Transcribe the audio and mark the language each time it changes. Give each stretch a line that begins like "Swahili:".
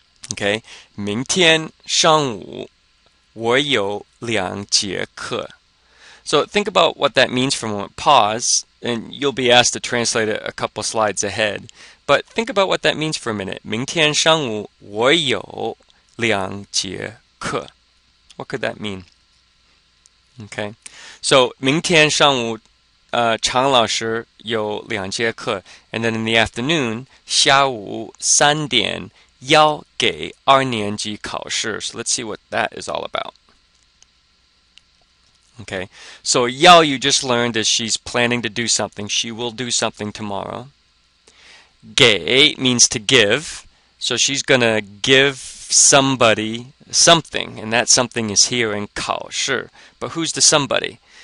Chinese: Okay, 明天上午我有2节课.
English: So think about what that means for a moment. Pause, and you'll be asked to translate it a couple slides ahead. But think about what that means for a minute.
Chinese: 明天上午我有2节课.
English: What could that mean?
Chinese: Okay, so 明天上午常老师有2节课,
English: and then in the afternoon
Chinese: 下午3点要给2年级考试.
English: So let's see what that is all about. Okay, so 要 you just learned is she's planning to do something. She will do something tomorrow. 给 means to give. So she's going to give somebody something, and that something is here in 考试. But who's the somebody?